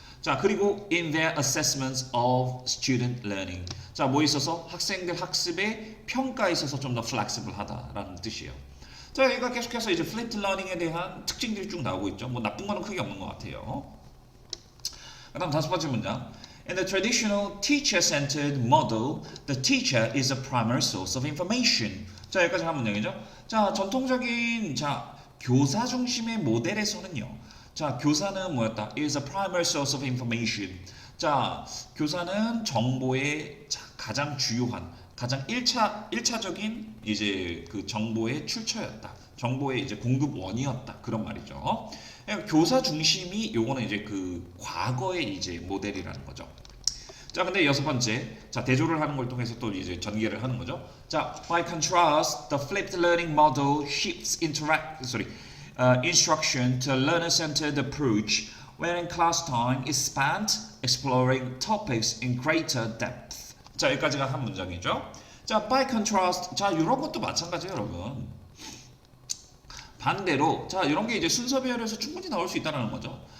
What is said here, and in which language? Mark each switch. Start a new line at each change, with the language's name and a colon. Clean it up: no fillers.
Korean: 자, 그리고
English: in their assessments of student learning.
Korean: 자, 뭐 있어서 학생들 학습의 평가에 있어서 좀 더 flexible하다라는 뜻이에요. 자, 여기가 계속해서 이제 flipped learning에 대한 특징들이 쭉 나오고 있죠. 뭐 나쁜 거는 크게 없는 것 같아요. 그다음 다섯 번째 문장.
English: In the traditional teacher-centered model, the teacher is a primary source of information.
Korean: 자, 여기까지 한 문장이죠. 자, 전통적인 교사 중심의 모델에서는요. 자, 교사는 뭐였다?
English: is a primary source of information.
Korean: 자, 교사는 정보의 가장 주요한, 가장 1차적인 이제 그 정보의 출처였다. 정보의 이제 공급원이었다. 그런 말이죠. 교사 중심이 요거는 이제 그 과거의 이제 모델이라는 거죠. 자, 근데 여섯 번째, 자, 대조를 하는 걸 통해서 또 이제 전개를 하는 거죠.
English: 자, by contrast, the flipped learning model shifts instruction to a learner-centered approach, wherein class time is spent exploring topics in greater depth.
Korean: 자, 여기까지가 한 문장이죠. 자,
English: by contrast,
Korean: 자, 이런 것도 마찬가지예요, 여러분. 반대로, 자, 이런 게 이제 순서 배열에서 충분히 나올 수 있다는 거죠.